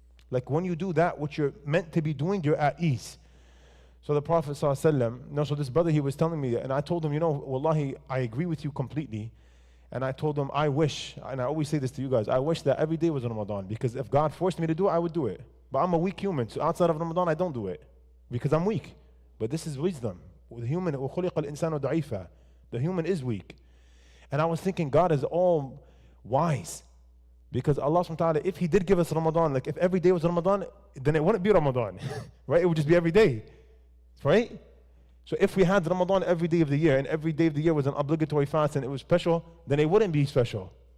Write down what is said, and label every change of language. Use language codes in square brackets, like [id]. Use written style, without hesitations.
[en] Like when you do that, what you're meant to be doing, you're at ease. So the Prophet ﷺ, so this brother, he was telling me, and I told him, you know, wallahi, I agree with you completely. And I told him, I wish, and I always say this to you guys, I wish that every day was Ramadan, because if God forced me to do it, I would do it. But I'm a weak human, so outside of Ramadan, I don't do it, because I'm weak. But this is wisdom. The human, [ar] وَخُلِقَ الْإِنسَانُ ضَعِيفًا. [en] The human is weak. And I was thinking, God is all wise. Because Allah subhanahu wa ta'ala, if He did give us Ramadan, like if every day was Ramadan, then it wouldn't be Ramadan. Right? It would just be every day. Right? So if we had Ramadan every day of the year, and every day of the year was an obligatory fast and it was special, then it wouldn't be special.